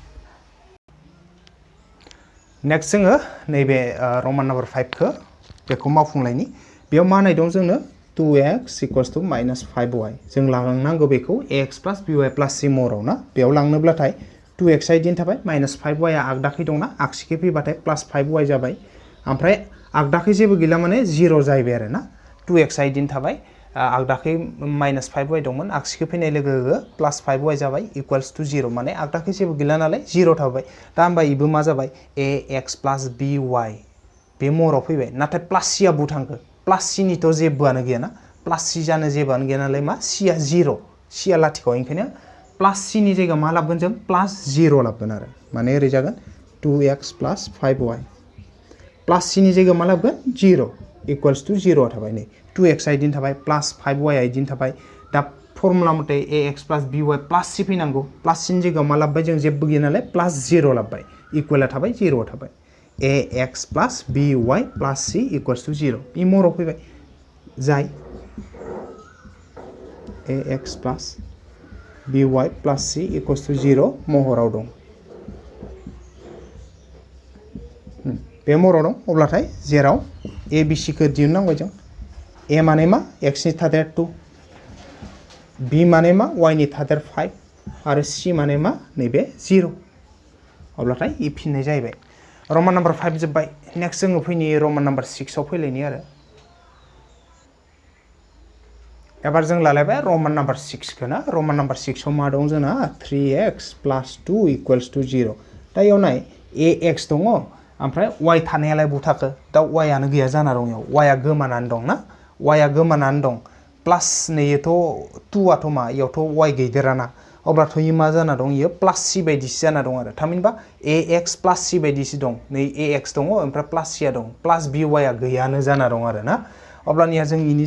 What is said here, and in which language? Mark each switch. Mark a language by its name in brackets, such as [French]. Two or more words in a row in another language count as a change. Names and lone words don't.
[Bodo] नेक्स्ट जोङो नैबे रमान नाम्बार 5 खौ बेखौ मावफुंलायनि बेयाव मा नाय दं जोंनो [English] 2x equals to -5y [Bodo] जों लांनांगौ बेखौ [English] ax plus by plus c [Bodo] महराव ना बेयाव लांनोब्लाथाय 2x आ इदिनो थाबाय -5y आ आगदाखै दंना आगसिखै फैबाथाय +5y जाबाय ओमफ्राय आगदाखै जेबो गैला माने 0 जाहैबाय आरो ना 2x आ इदिनो थाबाय आगदाखै -5y दंमोन आगसिखै फैनाय लोगो लोगो +5y जाबाय [English] equals to 0 [Bodo] माने आगदाखै जेबो गैला नालाय 0 थाबाय दा होमबा इबो मा जाबाय ax [English] plus by [Bodo] बे महराव फैबाय नाथाय प्लास c आ बु थांखो प्लास c निथ' जेबोआनो गैया ना प्लास c जानो जेबोआनो गैया नालाय मा c आ 0 c आ लाथिख' ओंखायनो प्लास c नि जायगायाव मा लाबगोन जों +0 लाबगोन आरो माने ओरै जागोन [English] 2x plus 5y [Bodo] प्लास c नि जायगायाव मा लाबगोन 0 [English] equals to 0 [Bodo] थाबाय नै 2x आ इदिनो थाबाय प्लास 5y आ इदिनो थाबाय दा फर्मुला मथे [English] ax plus by [Bodo] प्लास c फैनांगौ प्लास c नि जायगायाव मा लाबबाय जों जेबो गैया नालाय +0 लाबबाय इक्वला थाबाय 0 थाबाय [English] ax plus by plus c equals to 0 [Bodo] इ महराव फैबाय जाय [English] ax plus by plus c equals to 0 [Bodo] महराव दं बे महराव दं अब्लाथाय जेराव a b c खौ दिहुननांबाय जों a माने मा x नि थादेर 2 b माने मा y नि थादेर 5 आरो c माने मा नैबे 0 अब्लाथाय इ फिननाय जाहैबाय रमान नाम्बार 5 जोब्बाय नेक्स्ट जोङो फैनि रमान नाम्बार 6 आव फैलायनि आरो एबार जों लालायबाय रमान नाम्बार 6 खौ ना रमान नाम्बार 6 आव मा दं जोंना [English] 3x plus 2 equals to 0 [Bodo] दा इयाव नाय ax दङ ओमफ्राय y थानायालाय बु थाखो दा y आनो गैया जाना दं इयाव y आ गोमानानै दं ना y आ गोमानानै दं प्लास नैयोथ' 2 आथ' मा इयावथ' y गैदेराना अब्लाथ' इ मा जाना दं इयो प्लास c बायदिसो जाना दं आरो थामहिनबा ax प्लास c बायदिसो दं नै ax दङ ओमफ्राय प्लास c आ दं प्लास by आ गैयानो जाना दं आरो ना अब्लानिया जों इनि